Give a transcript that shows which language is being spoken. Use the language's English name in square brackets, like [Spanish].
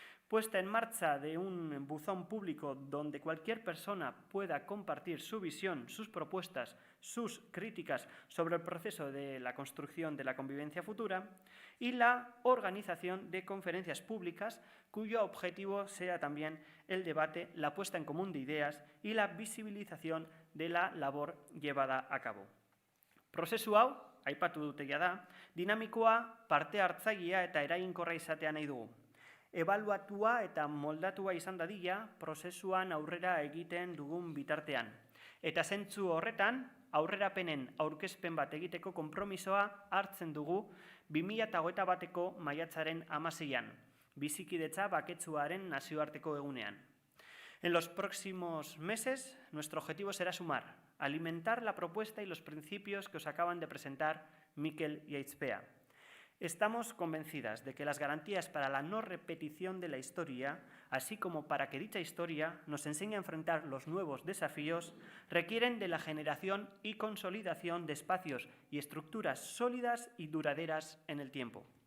[Spanish] puesta en marcha de un buzón público donde cualquier persona pueda compartir su visión, sus propuestas, sus críticas sobre el proceso de la construcción de la convivencia futura, y la organización de conferencias públicas cuyo objetivo sea también el debate, la puesta en común de ideas y la visibilización de la labor llevada a cabo. [Basque] Prozesu hau, aipatu dute jada, dinamikoa, parte hartzailea eta eraginkorra izatea nahi dugu. Ebaluatua eta moldatua izan dadila prozesuan aurrera egiten dugun bitartean. Eta zentzu horretan, aurrerapenen aurkezpen bat egiteko konpromisoa hartzen dugu 2021ko maiatzaren 16an, bizikidetza baketsuaren nazioarteko egunean. [Spanish] En los próximos meses, nuestro objetivo será sumar, alimentar la propuesta y los principios que os acaban de presentar Mikel y Aitzpea. Estamos convencidas de que las garantías para la no repetición de la historia, así como para que dicha historia nos enseñe a enfrentar los nuevos desafíos, requieren de la generación y consolidación de espacios y estructuras sólidas y duraderas en el tiempo.